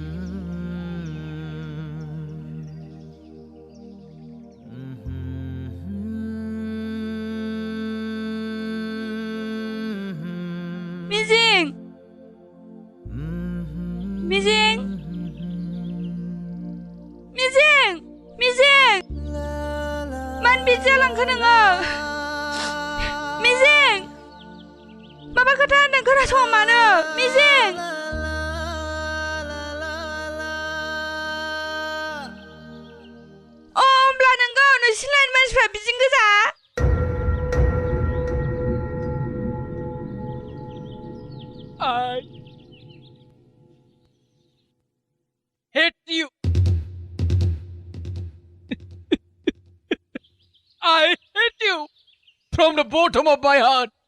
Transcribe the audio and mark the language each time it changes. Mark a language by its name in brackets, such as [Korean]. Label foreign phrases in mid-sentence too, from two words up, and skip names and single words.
[Bodo] मिजिं, मिजिं, मिजिं, मिजिं, मानो बिदि जालांखो नोङो? मिजिं, माबा खोथा होनदों खोनासङा मानो? मिजिं, होमब्ला नोंगौ नोंसिनि मानसिफ्रा बिदिनो गोजा? [English] I hate you. I hate you from the bottom of my heart.